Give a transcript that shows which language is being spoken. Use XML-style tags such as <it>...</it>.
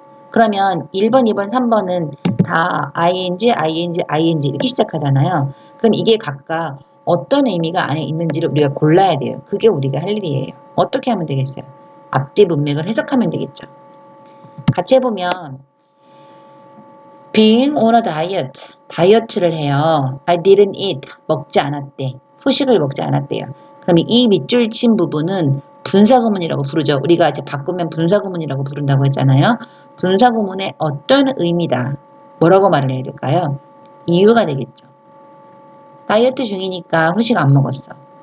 <ko>그러면 1번, 2번, 3번은 다 ing, ing, ing 이렇게 시작하잖아요. 그럼 이게 각각 어떤 의미가 안에 있는지를 우리가 골라야 돼요. 그게 우리가 할 일이에요. 어떻게 하면 되겠어요? 앞뒤 문맥을 해석하면 되겠죠. 같이 해보면</ko> <en>Being on a diet,</en> <ko>다이어트를 해요.</ko> <en>I didn't eat,</en> <ko>먹지 않았대. 후식을 먹지 않았대요. 그럼 이 밑줄 친 부분은 분사구문이라고 부르죠. 우리가 이제 바꾸면 분사구문이라고 부른다고 했잖아요. 분사구문의 어떤 의미다. 뭐라고 말을 해야 될까요? 이유가 되겠죠. 다이어트 중이니까 후식 안 먹었어.</ko>